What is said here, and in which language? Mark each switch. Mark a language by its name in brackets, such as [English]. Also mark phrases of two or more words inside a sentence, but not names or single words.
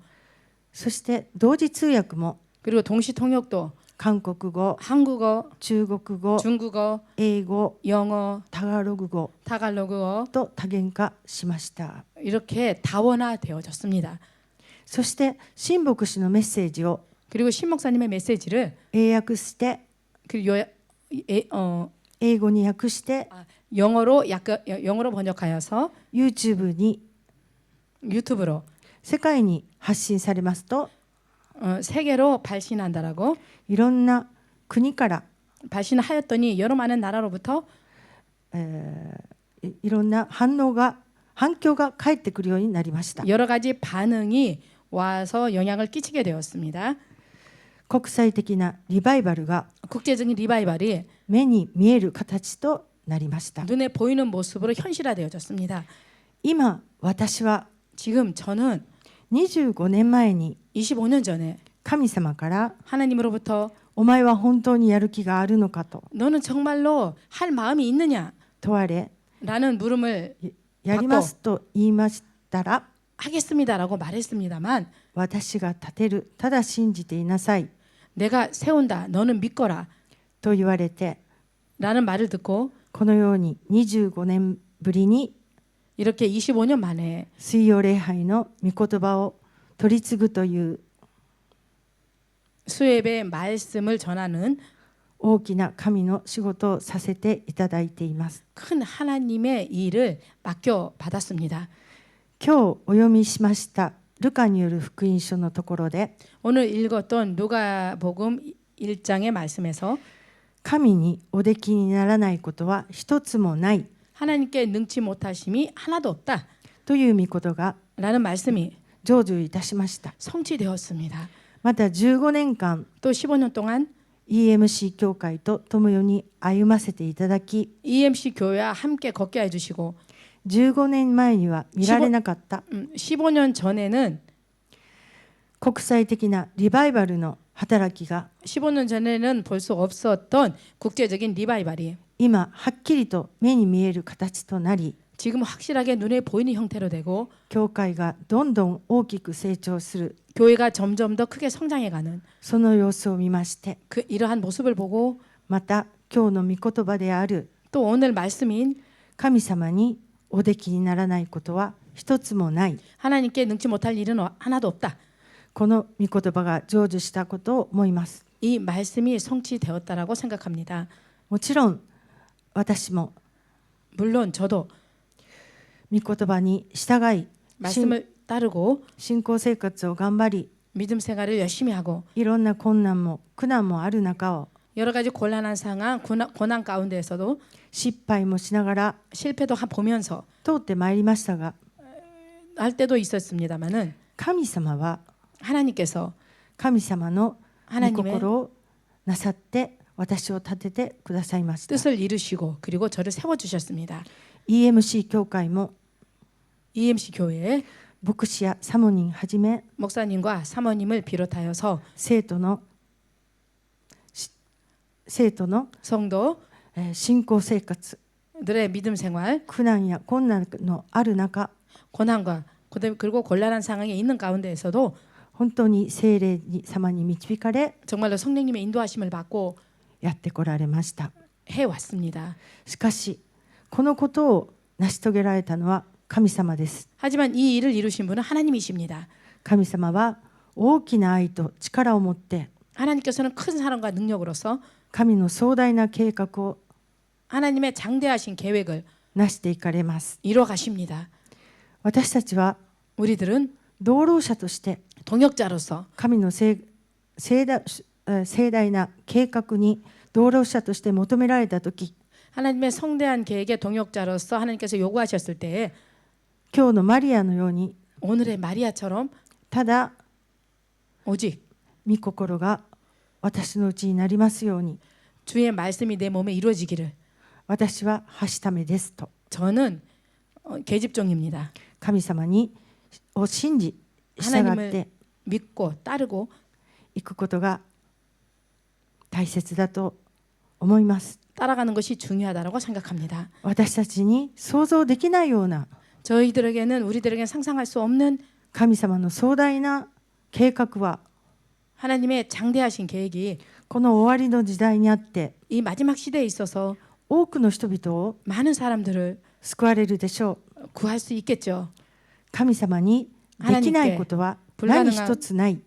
[Japanese] そして同時通訳も [Korean] 그리고 동시 통역도 [Japanese] 韓国語、 [Korean] 한국어, [Japanese] 中国語、 [Korean] 중국어, [Japanese] 英語、 [Korean] 영어, [Japanese] タガログ語 [Korean] 타갈로그어 [Japanese] と多元化しました。 [Korean] 이렇게 다원화되어졌습니다. [Japanese] そして新牧師のメッセージを [Korean] 그리고 신 목사님의 메시지를 [Japanese] 英訳して英語に訳して [Korean] 영어로 번역하여서 [Japanese] YouTube に [Korean] 유튜브로 [Japanese] 世界に発信されますと [Korean] 세계로 발신한다라고 [Japanese] いろんな国から [Korean] 발신하였더니 여러 많은 나라로부터 [Japanese] いろんな反響が返ってくるようになりました。 [Korean] 여러 가지 반응이 와서 영향을 끼치게 되었습니다. [Japanese] 国際的なリバイバルが [Korean] 국제적인 리바이벌이 [Japanese] 目に見える形となりました。 [Korean] 눈에 보이는 모습으로 현실화되어졌습니다. [Japanese] 今私は [Korean] 지금 저는 [Japanese] 25 年前に [Korean] 25년 전에 [Japanese] 神様から [Korean] 하나님으로부터 [Japanese] お前は本当にやる気があるのかと [Korean] 너는 정말로 할 마음이 있느냐? [Japanese] 問われ [Korean] 라는 물음을 [Japanese] やりますと言いましたら [Korean] 하겠습니다라고 말했습니다만 [Japanese] 私が立てるただ信じていなさい [Korean] 내가 세운다 너는 믿거라 [Japanese] と言われて [Korean] 라는 말을 듣고 [Japanese] このように25年ぶりに [Korean] 이렇게 25년 만에 [Japanese] 水曜礼拝の御言葉を取り継ぐという [Korean] 수협의 말씀을 전하는 [Japanese] 大きな神の仕事をさせていただいています。 [Korean] 큰 하나님의 일을 맡겨 받았습니다. [Japanese] 今日お読みしましたルカによる福音書のところで [Korean] 오늘 읽었던 누가복음 1장의 말씀에서 [Japanese] 神におできにならないことは一つもない [Korean] 하나님께 능치 못하심이 하나도 없다 [Japanese] という御言が [Korean] 라는 말씀이 [Japanese] 成就いたしました。 [Korean] 성취되었습니다. [Japanese] また15年間 [Korean] 또 15년 동안 [Japanese] EMC 教会と共に歩ませていただき [Korean] EMC 교회와 함께 걷게 해주시고 [Japanese] 15 年前には見られなかった [Korean] 15년 전에는 [Japanese] 国際的なリバイバルの働きが [Korean] 15년 전에는 볼 수 없었던 국제적인 리바이벌이 [Japanese] 今はっきりと目に見える形となり [Korean] 지금 확실하게 눈에 보이는 형태로 되고 [Japanese] 教会がどんどん大きく成長する [Korean] 교회가 점점 더 크게 성장해가는 [Japanese] その様子を見まして [Korean] 그 이러한 모습을 보고 [Japanese] また今日の御言葉である [Korean] 또 오늘 말씀인 [Japanese] 神様におできにならないことは一つもない [Korean] 하나님께 능치 못할 일은 하나도 없다. [Japanese] この御言葉が成就したことを思います。 [Korean] 이 말씀이 성취되었다라고 생각합니다. [Japanese] もちろん私も [Korean] 물론 저도 [Japanese] 御言葉に従い [Korean] 말씀을 따르고 [Japanese] 信仰生活を頑張り [Korean] 믿음 생활을 열심히 하고 [Japanese] いろんな困難も苦難もある中を [Korean] 여러 가지 곤란한 상황, 고난 가운데에서도 [Japanese] 失敗もしながら [Korean] 실패도 보면서 [Japanese] 通ってまいりましたが [Korean] 할 때도 있었습니다만은 [Japanese] 神様は [Korean] 하나님께서 [Japanese] 神様の御 [Korean] 하나님의 [Japanese] 心をなさって私を立ててくださいました。 [Korean] 뜻을 이루시고 그리고 저를 세워주셨습니다. [Japanese] EMC 教会も [Korean] EMC 교회에 [Japanese] 牧師やサモニンはじめ [Korean] 목사님과 사모님을 비롯하여서 [Japanese] 生徒の [Korean] 성도 [Japanese] 信仰生活 [Korean] 들의 믿음 생활, [Japanese] 苦難や困難のある中 [Korean] 고난과 그리고 곤란한 상황에 있는 가운데에서도 [Japanese] 本当に聖霊様に導かれ [Korean] 정말로 성령님의 인도하심을 받고 [Japanese] やってこられました。 [Korean] 해왔습니다. [Japanese] しかしこのことを成し遂げられたのは神様です。 [Korean] 하지만 이 일을 이루신 분은 하나님이십니다. [Japanese] 神様は大きな愛と力を持って [Korean] 하나님께서는 큰 사랑과 능력으로서 [Japanese] 神の壮大な計画を [Korean] 하나님의 장대하신 계획을 [Japanese] 成していかれます。 [Korean] 이루어 가십니다. [Japanese] 私たちは [Korean] 우리들은 [Japanese] 同労者として [Korean] 동역자로서 [Japanese] 神の盛大な計画に同労者として求められたとき [Korean] 하나님의 성대한 계획의 동역자로서 하나님께서 요구하셨을 때에 [Japanese] 今日のマリアのように [Korean] 오늘의 마리아처럼 [Japanese] ただ [Korean] 오직 [Japanese] 御心が私のうちになりますように [Korean] 주의 말씀이 내 몸에 이루어지기를 [Japanese] 私ははしためですと [Korean] 저는 계집종입니다. [Japanese] 神様を信じ従って [Korean] 하나님을 믿고 따르고 [Japanese] いくことが大切だと思います。 [Korean] 따라가는 것이 중요하다고 생각합니다. [Japanese] 私たちに想像できないような [Korean] 우리들에게는 상상할 수 없는 [Japanese] 神様の壮大な計画は [Korean] 하나님의 장대하신 계획이 [Japanese] この終わりの時代にあって [Korean] 이 마지막 시대에 있어서 [Japanese] 多くの人々を [Korean] 많은 사람들을 [Japanese] 救われるでしょう。 [Korean] 구할 수 있겠죠. [Japanese] 神様にできないことは何一つない。